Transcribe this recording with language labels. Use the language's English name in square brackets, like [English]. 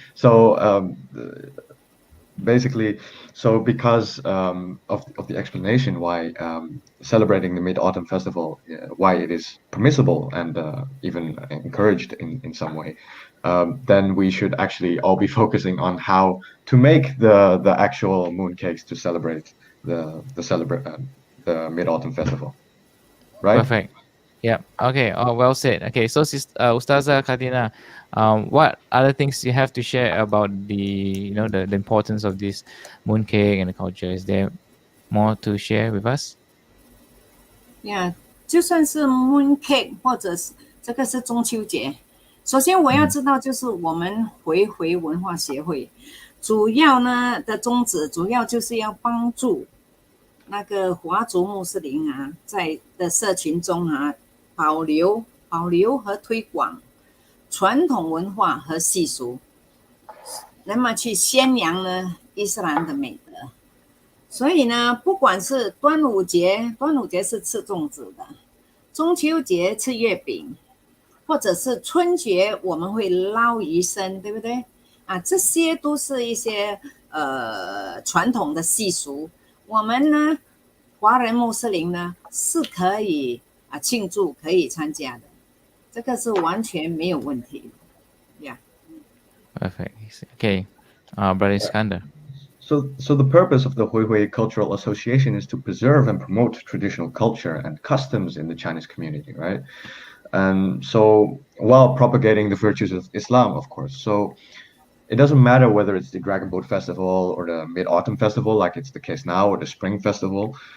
[English] So basically, so because of the explanation why celebrating the Mid-Autumn Festival, why it is permissible and even encouraged in some way, then we should actually all be focusing on how to make the actual mooncakes to celebrate the Mid-Autumn Festival, right? Perfect. Yeah. Okay. Oh, well said. Okay. So, Ustazah Kartinah, what other things you have to share about the importance of this mooncake and the culture? Is there more to share with us? [Chinese] Yeah， 就算是 mooncake 或者是这个是中秋节，首先我要知道就是我们回文化协会主要呢的宗旨，主要就是要帮助那个华族穆斯林啊，在的社群中啊，保留和推广传统文化和习俗，那么去宣扬呢伊斯兰的美德。所以呢，不管是端午节是吃粽子的，中秋节吃月饼，或者是春节我们会捞鱼生，对不对？啊，这些都是一些传统的习俗。我们呢，华人穆斯林呢是可以庆祝，可以参加的，这个是完全没有问题的。 [English] Yeah. Perfect. Okay. Brother Iskander. So the purpose of the Huihui Cultural Association is to preserve and promote traditional culture and customs in the Chinese community, right? And so while propagating the virtues of Islam, of course. So it doesn't matter whether it's the Dragon Boat Festival or the Mid-Autumn Festival, like it's the case now, or the Spring Festival.